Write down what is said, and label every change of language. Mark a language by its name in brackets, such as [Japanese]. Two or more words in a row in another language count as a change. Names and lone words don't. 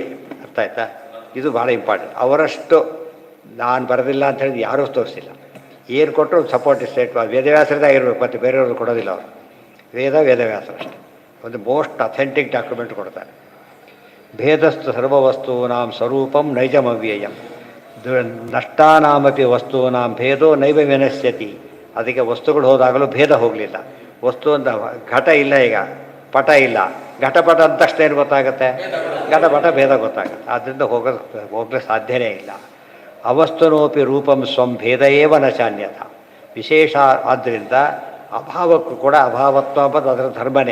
[Kannada] ಅರ್ಥ ಆಯ್ತಾ? ಇದು ಭಾಳ ಇಂಪಾರ್ಟೆಂಟ್. ಅವರಷ್ಟು ನಾನು ಬರೋದಿಲ್ಲ ಅಂತ ಹೇಳಿದ್ರೆ ಯಾರೂ ತೋರಿಸಿಲ್ಲ. ಏನು ಕೊಟ್ಟರು [English] support state [Kannada] ವೇದವ್ಯಾಸರದೇ ಇರಬೇಕು, ಮತ್ತು ಬೇರೆಯವರು ಕೊಡೋದಿಲ್ಲ. ಅವರು ವೇದವ್ಯಾಸರು ಅಷ್ಟೇ ಒಂದು [English] most authentic document [Kannada] ಕೊಡ್ತಾರೆ. [Sanskrit] ಭೇದಸ್ತು ಸರ್ವವಸ್ತೂನಾಂ ಸ್ವರೂಪಂ ನೈಜಮವ್ಯಯಂ ನಷ್ಟಾನಾಮಪಿ ವಸ್ತೂನಾಂ ಭೇದೋ ನೈವ ವಿನಶ್ಯತಿ. [Kannada] ಅದಕ್ಕೆ ವಸ್ತುಗಳು ಹೋದಾಗಲೂ ಭೇದ ಹೋಗಲಿಲ್ಲ. ವಸ್ತು ಅಂತ ಘಟ ಇಲ್ಲ, ಈಗ ಪಟ ಇಲ್ಲ. ಘಟಪಟ ಅಂದ ತಕ್ಷಣ ಏನು ಗೊತ್ತಾಗುತ್ತೆ? ಘಟಪಟ ಭೇದ ಗೊತ್ತಾಗುತ್ತೆ. ಆದ್ದರಿಂದ ಹೋಗಲಿಕ್ಕೆ ಸಾಧ್ಯನೇ ಇಲ್ಲ. [Sanskrit] ಅವಸ್ತುನೋಪಿ ರೂಪಂ ಸ್ವಂ ಭೇದ ಏವ ನ ಚಾನ್ಯತ. [Kannada] ವಿಶೇಷ ಆದ್ದರಿಂದ ಅಭಾವಕ್ಕೂ ಕೂಡ ಅಭಾವತ್ವ ಅಂಬದು ಅದರ ಧರ್ಮನೇ.